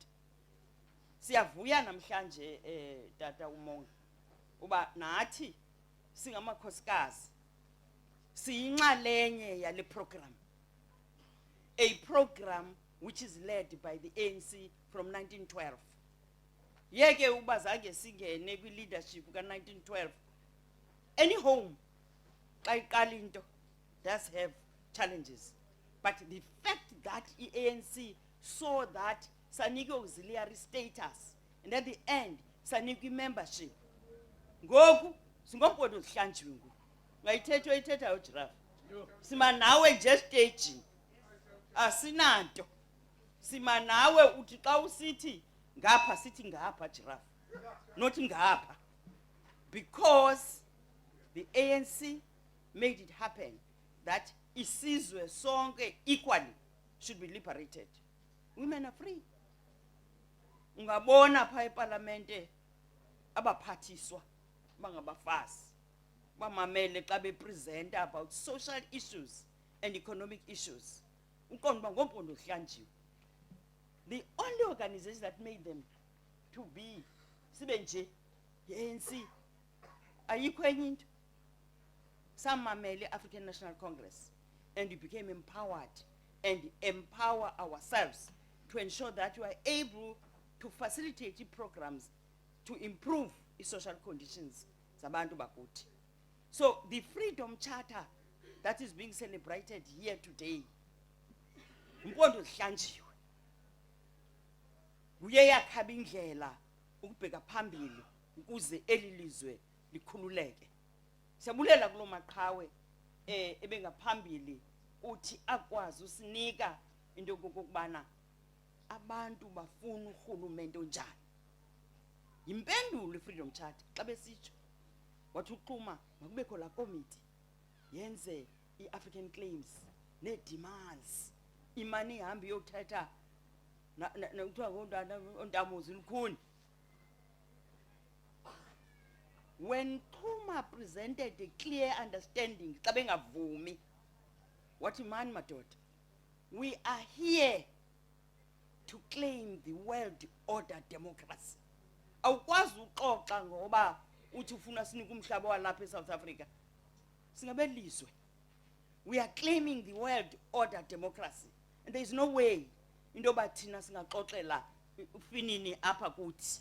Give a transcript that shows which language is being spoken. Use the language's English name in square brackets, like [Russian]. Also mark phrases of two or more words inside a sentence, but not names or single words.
[Xhosa] Siyavuya namhlanje tata umongi uba nathi singamakhosikazi siyinxalenye yale program, [English] a program which is led by the ANC from 1912. [Xhosa] Yeke uba zange singene kwi-leadership ka-1912. [English] Any home, [Xhosa] xa iqala into, [English] does have challenges. But the fact that ANC saw that saniki auxiliary status, and at the end, saniki membership. [Xhosa] Ngoku, singombona uzihlanjiwe ngoku. Ngayithetho ithetha ujiraffe. Sima nawe nje staging. Asinanto. Sima nawe uthi xa usithi ngapha sithi ngapha giraffe. Not ngapha. [English] Because the ANC made it happen that [Xhosa] isizwe sonke [English] equally should be liberated. Women are free. [Xhosa] Ungabona pha eParliamente abaphathiswa bangabafazi bamamele xa bepresent [English] about social issues and economic issues. [Xhosa] Uqonda uba ngompondo ohlanjiwe. [English] The only organization that made them to be [Xhosa] sibe nje ANC ayikho enye into. [English] Samamele African National Congress, and we became empowered and empower ourselves to ensure that we are able to facilitate programs to improve the social conditions [Xhosa] zabantu bakuthi. [English] So the Freedom Charter that is being celebrated here today, [Xhosa] umpondo ohlanjiwe, uye yakhaba indlela ukubheka phambili ukuze elilizwe likhululeke. Siyabulela kulo maqhawe ebengaphambili uthi akwazi usinika into kokubana abantu bafuna urhulumente onjani. Impendulo iFreedom Charter xa besitsho wathi uqhuma makubekho la committee yenze iAfrican claims ne-demands, imani ihambe iyothetha kuthiwa ngoNtamuzi Lukhuni. [English] When Xuma presented a clear understanding, [Xhosa] xa bengavumi, wathi mani madoda, [English] we are here to claim the world order democracy. [Xhosa] Awukwazi uxoxa ngoba uthi ufuna sinika umhlaba walapha eSouth Africa. Singabelizwe. [English] We are claiming the world order democracy, and there is no way [Xhosa] into yoba thina singaxoxela ufinini apha kuthi.